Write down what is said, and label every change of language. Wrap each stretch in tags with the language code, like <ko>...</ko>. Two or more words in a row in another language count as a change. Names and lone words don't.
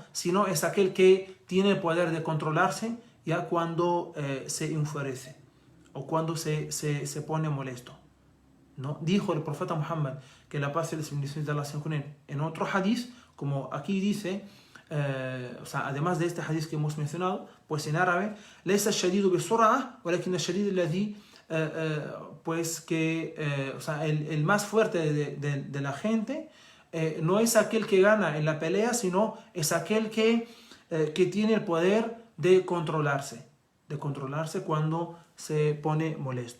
<es>Sino es aquel que tiene el poder de controlarse ya cuando se enfurece o cuando se pone molesto, ¿no? Dijo el profeta Muhammad, que la paz y las bendiciones de Allah sean con él, en otro hadith, como aquí dice, además de este hadith que hemos mencionado, pues en árabe,</es> <ar>ليس الشديد بالصرعة، ولكن الشديد الذي,</ar> <es>pues que el más fuerte de la gente no es aquel que gana en la pelea, sino es aquel que tiene el poder de controlarse cuando se pone molesto.</es>